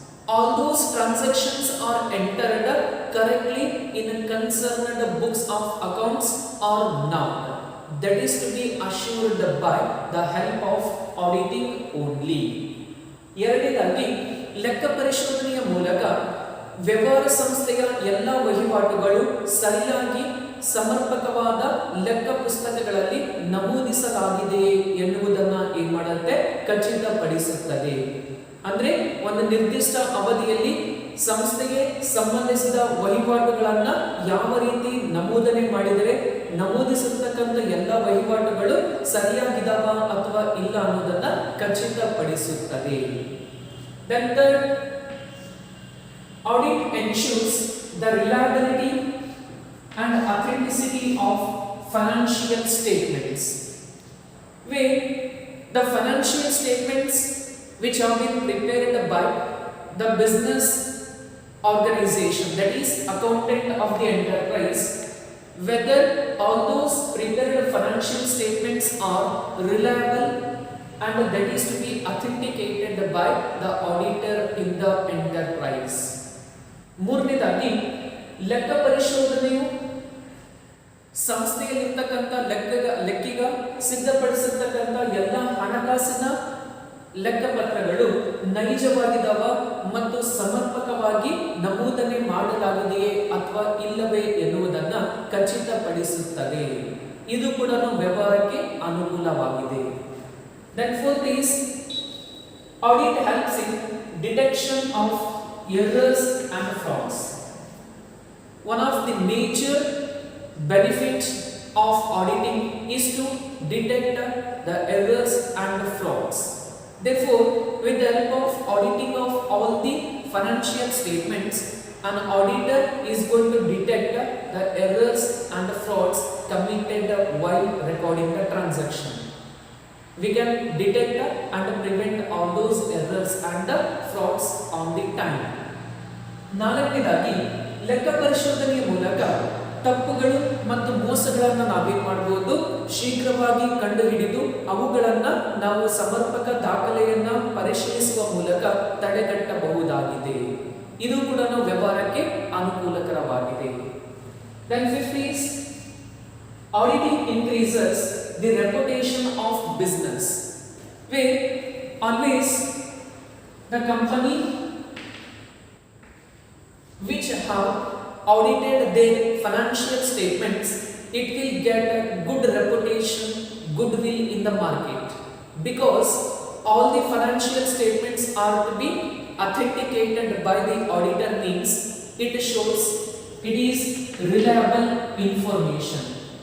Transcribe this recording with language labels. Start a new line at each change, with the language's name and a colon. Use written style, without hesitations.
English: All those transactions are entered correctly in a concerned books of accounts or not. That is to be assured by the help of auditing only.
Kannada: ಎರಡನೇದಾಗಿ ಲೆಕ್ಕ ಪರಿಶೋಧನೆಯ ಮೂಲಕ ವ್ಯವಹಾರ ಸಂಸ್ಥೆಯ ಎಲ್ಲ ವಹಿವಾಟುಗಳು ಸರಿಯಾಗಿ ಸಮರ್ಪಕವಾದ ಲೆಕ್ಕ ಪುಸ್ತಕಗಳಲ್ಲಿ ನಮೂದಿಸಲಾಗಿದೆ ಎನ್ನುವುದನ್ನು ಏನ್ ಮಾಡುತ್ತೆ, ಖಚಿತಪಡಿಸುತ್ತದೆ. ಅಂದ್ರೆ ಒಂದು ನಿರ್ದಿಷ್ಟ ಅವಧಿಯಲ್ಲಿ ಸಂಸ್ಥೆಗೆ ಸಂಬಂಧಿಸಿದ ವಹಿವಾಟುಗಳನ್ನ ಯಾವ ರೀತಿ ನಮೂದನೆ ಮಾಡಿದರೆ ನಮೂದಿಸಿರ್ತಕ್ಕಂಥ ಎಲ್ಲ ವಹಿವಾಟುಗಳು ಸರಿಯಾಗಿದಾವ ಅಥವಾ ಇಲ್ಲ ಅನ್ನೋದನ್ನ ಖಚಿತಪಡಿಸುತ್ತದೆ.
English: Then third, audit ensures the reliability and authenticity of financial statements, where the financial statements which have been prepared by the business organization, that is accountant of the enterprise, whether all those prepared financial statements are reliable and that is to be authenticated by the auditor in the enterprise.
Kannada: ಮೂರನೇದಾಗಿ ಲೆಕ್ಕ ಪರಿಶೋಧನೆಯು ಸಂಸ್ಥೆಯಲ್ಲಿರ್ತಕ್ಕಂಥ ಲೆಕ್ಕಿಗ ಸಿದ್ಧಪಡಿಸಿರ್ತಕ್ಕಂಥ ಎಲ್ಲ ಹಣಕಾಸಿನ ಲೆಕ್ಕಪತ್ರಗಳು ನೈಜವಾಗಿದ್ದಾವ ಮತ್ತು ಸಮರ್ಪಕವಾಗಿ ನಮೂದನೆ ಮಾಡಲಾಗಿದೆಯೇ ಅಥವಾ ಇಲ್ಲವೇ ಎನ್ನುವುದನ್ನು ಖಚಿತಪಡಿಸುತ್ತದೆ. ಇದು ಕೂಡ ವ್ಯವಹಾರಕ್ಕೆ ಅನುಕೂಲವಾಗಿದೆ.
English: Then fourth is audit helps in detection of errors and frauds. One of the major benefits of auditing is to detect the errors and frauds. Therefore, with the help of auditing of all the financial statements, an auditor is going to detect the errors and frauds committed while recording the transaction. We can detect and prevent all those errors and frauds on the time.
Kannada: ನಾಲ್ಕನೇದಾಗಿ ಲೆಕ್ಕ ಪರಿಶೋಧನೆಯ ಮೂಲಕ ತಪ್ಪುಗಳು ಮತ್ತು ಮೋಸಗಳನ್ನು ನಾವೇನ್ ಮಾಡಬಹುದು, ಶೀಘ್ರವಾಗಿ ಕಂಡುಹಿಡಿದು ಅವುಗಳನ್ನ ನಾವು ಸಮರ್ಪಕ ದಾಖಲೆಯನ್ನ ಪರಿಶೀಲಿಸುವ ಮೂಲಕ ತಡೆಗಟ್ಟಬಹುದಾಗಿದೆ. ಇದು ಕೂಡ ವ್ಯವಹಾರಕ್ಕೆ ಅನುಕೂಲಕರವಾಗಿದೆ.
English: Then fifth is auditing increases the reputation of business, where always the company which have audited their financial statements, it will get a good reputation, goodwill in the market, because all the financial statements are to be authenticated by the auditor, means it shows it is reliable information.